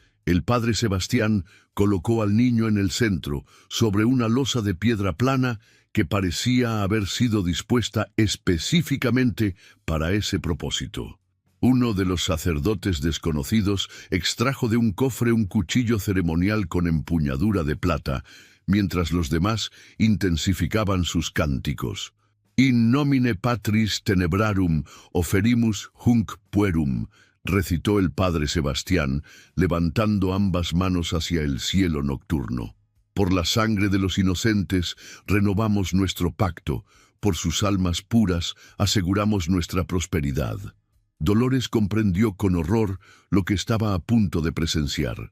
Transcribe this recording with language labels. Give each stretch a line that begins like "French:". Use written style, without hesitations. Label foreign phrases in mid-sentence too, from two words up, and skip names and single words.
Spanish: El padre Sebastián colocó al niño en el centro, sobre una losa de piedra plana que parecía haber sido dispuesta específicamente para ese propósito. Uno de los sacerdotes desconocidos extrajo de un cofre un cuchillo ceremonial con empuñadura de plata, mientras los demás intensificaban sus cánticos.
Latin: In nomine Patris Tenebrarum oferimus hunc puerum,
Spanish: recitó el padre Sebastián, levantando ambas manos hacia el cielo nocturno. Por la sangre de los inocentes renovamos nuestro pacto, por sus almas puras aseguramos nuestra prosperidad. Dolores comprendió con horror lo que estaba a punto de presenciar.